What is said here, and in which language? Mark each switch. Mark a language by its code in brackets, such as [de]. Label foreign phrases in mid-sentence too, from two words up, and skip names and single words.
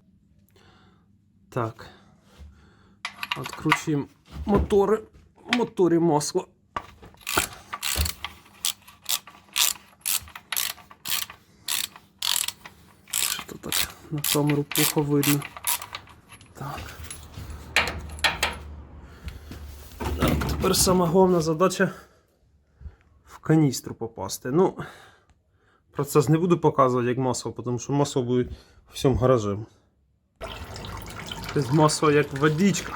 [ru] Так, откручиваем моторы. В моторе масло. Что-то так на камеру плохо видно. Так. [uk] Так, тепер сама головна задача в каністру попасти. Ну, процес не буду показувати як масло, тому що масло буде в всьому гаражі. Тобто масло як водичка.